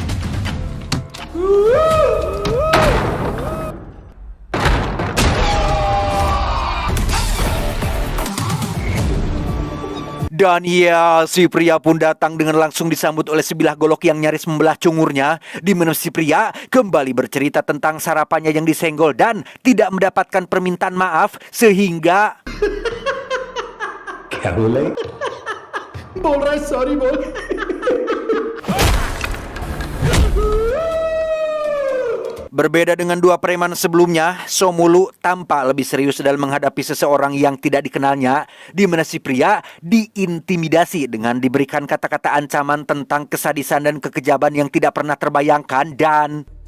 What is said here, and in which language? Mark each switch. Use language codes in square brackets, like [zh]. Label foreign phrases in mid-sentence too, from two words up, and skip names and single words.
[id] Dan ya, si pria pun datang dengan langsung disambut oleh sebilah golok yang nyaris membelah cungurnya, di mana si pria kembali bercerita tentang sarapannya yang disenggol dan tidak mendapatkan permintaan maaf sehingga [hi] क्या बोला? बोल रहा है सॉरी बोल. [id] berbeda dengan dua preman sebelumnya, Somulu tampak lebih serius dalam menghadapi seseorang yang tidak dikenalnya, di mana si pria diintimidasi dengan diberikan kata-kata ancaman tentang kesadisan dan kekejaman yang tidak pernah terbayangkan dan